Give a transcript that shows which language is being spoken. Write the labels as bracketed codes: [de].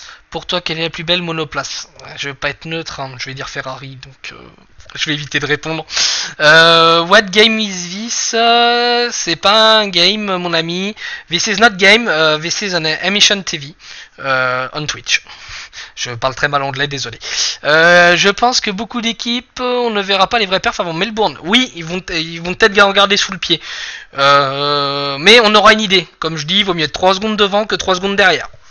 [fr] Pour toi, quelle est la plus belle monoplace? Je vais pas être neutre, hein, je vais dire Ferrari, donc je vais éviter de répondre. [en] What game is this? [fr] C'est pas un game, mon ami. [en] This is not game, this is an emission TV on Twitch. [fr] Je parle très mal anglais, désolé. Je pense que beaucoup d'équipes, on ne verra pas les vrais perfs avant Melbourne. Oui, ils vont peut-être bien regarder sous le pied. Mais on aura une idée. Comme je dis, il vaut mieux être 3 secondes devant que 3 secondes derrière.